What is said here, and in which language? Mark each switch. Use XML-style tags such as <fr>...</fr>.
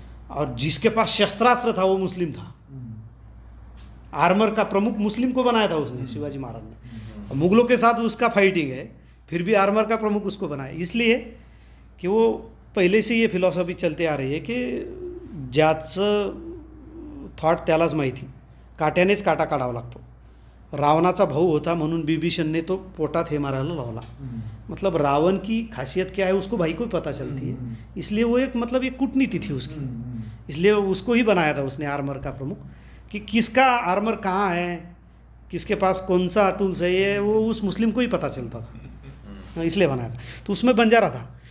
<hi>और जिसके पास शस्त्रास्त्र था वो मुस्लिम था। आर्मर का प्रमुख मुस्लिम को बनाया था उसने, शिवाजी महाराज ने। और मुगलों के साथ उसका फाइटिंग है, फिर भी आर्मर का प्रमुख उसको बनाया, इसलिए कि वो पहले से ये फिलॉसॉफी चलते आ रही है कि</hi> <mr>ज्याचं थॉट त्यालाच माहिती, काट्यानेच काटा काढावा लागतो। रावणाचा भाऊ होता म्हणून बिभीषणने तो पोटात हे मारायला लावला।</mr> <hi>मतलब रावण की खासियत क्या है उसको भाई को पता चलती है, इसलिए वो एक मतलब एक कूटनीति थी उसकी, इसलिए उसको ही बनाया था उसने आर्मर का प्रमुख, कि किसका आर्मर कहाँ है, किसके पास कौन सा टूल्स है, ये वो उस मुस्लिम को ही पता चलता था, इसलिए बनाया था। तो उसमें बंजारा था।</hi>